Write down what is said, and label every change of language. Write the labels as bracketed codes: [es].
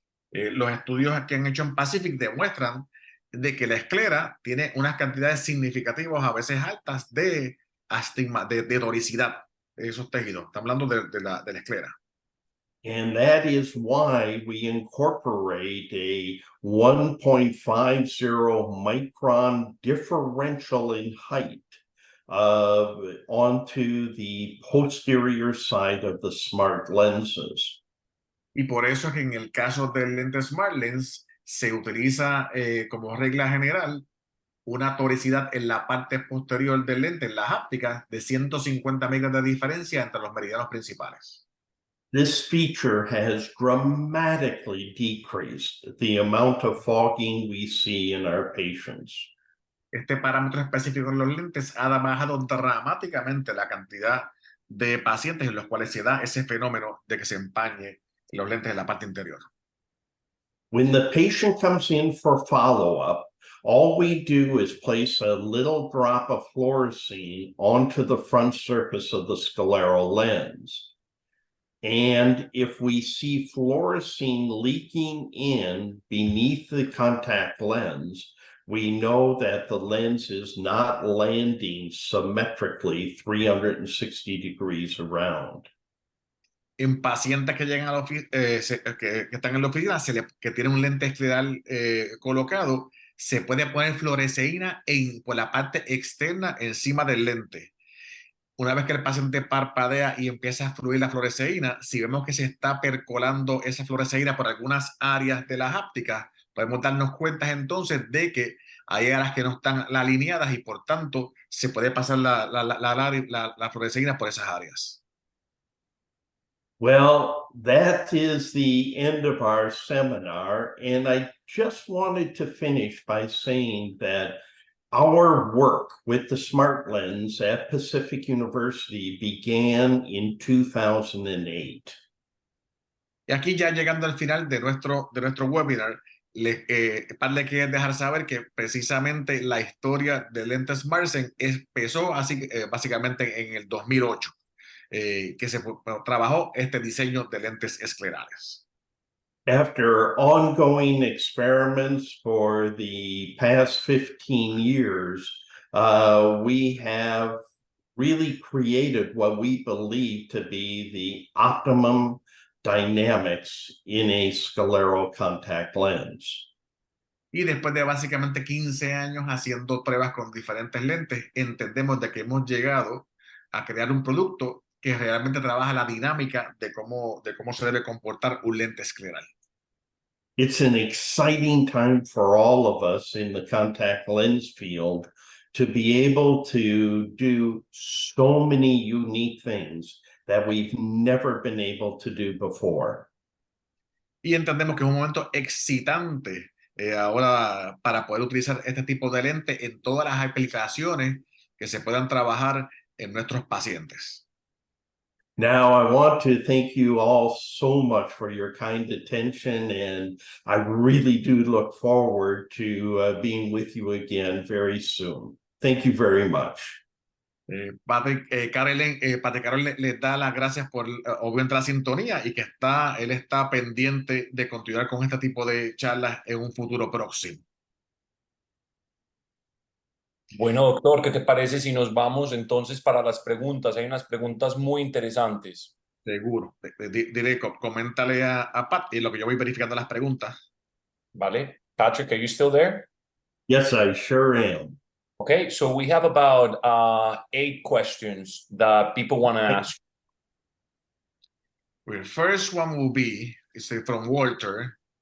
[es] Los estudios que han hecho en Pacific demuestran de que la esclera tiene unas cantidades significativas, a veces altas, de de toricidad de esos tejidos. Estamos hablando de la esclera. [en] And that is why we incorporate a 1.50 micron differential in height onto the posterior side of the smart lenses. [es] Y por eso es que en el caso del lente Smart Lens se utiliza como regla general una toricidad en la parte posterior del lente, en las ápticas, de 150 micras de diferencia entre los meridianos principales. [en] This feature has dramatically decreased the amount of fogging we see in our patients. [es] Este parámetro específico en los lentes ha bajado dramáticamente la cantidad de pacientes en los cuales se da ese fenómeno de que se empañe los lentes en la parte interior. [en] When the patient comes in for follow-up, all we do is place a little drop of fluorescein onto the front surface of the scleral lens. And if we see fluorescein leaking in beneath the contact lens, we know that the lens is not landing symmetrically 360 degrees around. [es] En pacientes que llegan a la que están en la oficina, que tienen un lente escleral colocado, se puede poner fluoresceína por la parte externa encima del lente. Una vez que el paciente parpadea y empieza a fluir la fluoresceína, si vemos que se está percolando esa fluoresceína por algunas áreas de las ápticas, podemos darnos cuenta entonces de que hay áreas que no están alineadas y por tanto se puede pasar la fluoresceína por esas áreas. [en] Well, that is the end of our seminar, and I just wanted to finish by saying that our work with the Smart Lens at Pacific University began in 2008. [es] Y aquí ya llegando al final de nuestro webinar, le quiero dejar saber que precisamente la historia de lentes Marsen empezó así, básicamente en el 2008, que se trabajó este diseño de lentes esclerales. [en] After ongoing experiments for the past 15 years, we have really created what we believe to be the optimum dynamics in a scleral contact lens. [es] Y después de básicamente 15 años haciendo pruebas con diferentes lentes, entendemos de que hemos llegado a crear un producto que realmente trabaja la dinámica de cómo se debe comportar un lente escleral. [en] It's an exciting time for all of us in the contact lens field to be able to do so many unique things that we've never been able to do before. [es] Y entendemos que es un momento excitante ahora para poder utilizar este tipo de lente en todas las aplicaciones que se puedan trabajar en nuestros pacientes. [en] Now, I want to thank you all so much for your kind attention, and I really do look forward to being with you again very soon. Thank you very much. [es] Patrick Carol les da las gracias por obviamente la sintonía y que él está pendiente de continuar con este tipo de charlas en un futuro próximo. Bueno, doctor, ¿qué te parece si nos vamos entonces para las preguntas? Hay unas preguntas muy interesantes. Seguro. Dile, coméntale a Pat y lo que yo voy verificando las preguntas. ¿Vale? [en] Patrick, are you still there? Yes, I sure am. Okay, so we have about 8 questions that people want to ask. The first one will be, it's from Walter.